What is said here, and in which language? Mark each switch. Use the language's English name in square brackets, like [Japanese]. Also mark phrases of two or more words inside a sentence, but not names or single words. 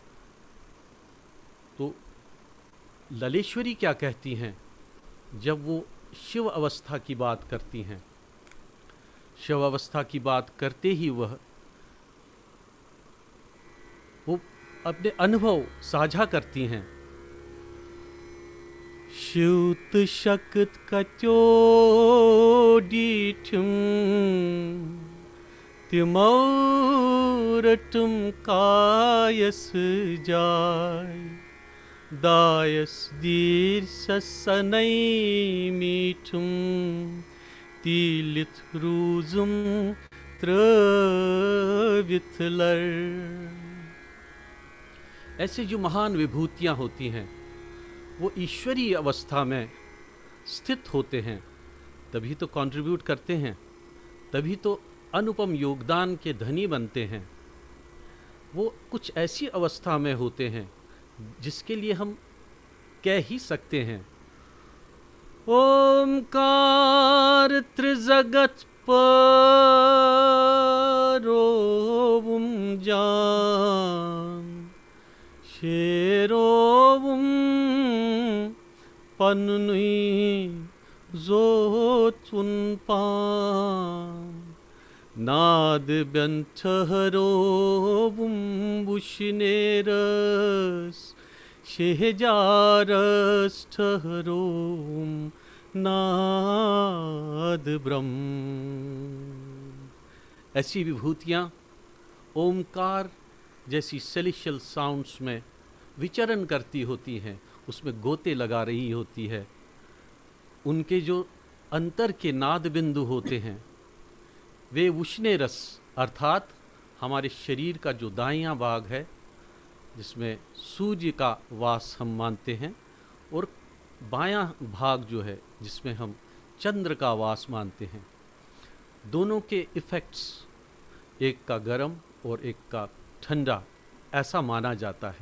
[Hindi] तो ललेश्वरी क्या कहती हैं जब वो शिव अवस्था की बात करती हैं? शिव अवस्था की बात करते ही वो अपने अनुभव साझा करती हैं। [Kashmiri] श्यूत शक्त कचो डीठम तिमौरटम कायस जाय दायस दीर ससनै मीठुम तीलित रूजुम त्रविथलर। [Hindi] ऐसे जो महान विभूतियाँ होती हैं वो ईश्वरीय अवस्था में स्थित होते हैं, तभी तो कंट्रीब्यूट करते हैं, तभी तो अनुपम योगदान के धनी बनते हैं। वो कुछ ऐसी अवस्था में होते हैं जिसके लिए हम कह ही सकते हैं [Kashmiri] ओमकार त्रिजगत परोम जान शेरोम पन्नुई जोचुन पान नाद व्यंथरोम बुशनेरस शेहजारस ठहरोम नाद ब्रह्म। [Hindi] ऐसी विभूतियाँ ओमकार जैसी [English] celestial sounds [Hindi] में विचरण करती होती हैं, उसमें गोते लगा रही होती है। उनके जो अंतर के नाद बिंदु होते हैं वे उष्णे रस अर्थात हमारे शरीर का जो दायां भाग है जिसमें सूर्य का वास हम मानते हैं और बायां भाग जो है जिसमें हम चंद्र का वास मानते हैं, दोनों के इफ़ेक्ट्स एक का गर्म और एक का ठंडा ऐसा माना जाता है।